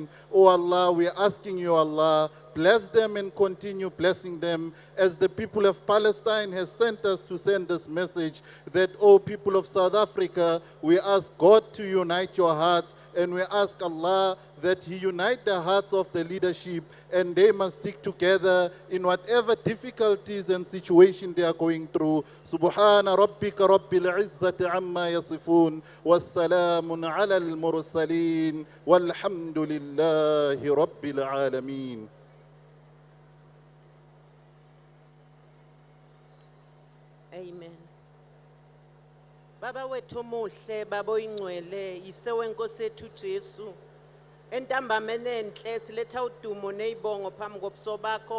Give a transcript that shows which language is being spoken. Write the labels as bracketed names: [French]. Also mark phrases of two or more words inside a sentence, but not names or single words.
[English] Oh Allah, we are asking you, Allah, bless them and continue blessing them as the people of Palestine has sent us to send this message that, oh people of South Africa, we ask God to unite your hearts, and we ask Allah that He unite the hearts of the leadership and they must stick together in whatever difficulties and situation they are going through. [Arabic] سبحان ربك رب العزة عما يصفون وسلام على المرسلين والحمد لله رب العالمين. [English] Amen. [Zulu] Baba wethu omuhle, baba oyingcwele, yise wenkosi yethu Jesu. Entambameni enhle siletha udumo nezibongo phambi kobuso bakho.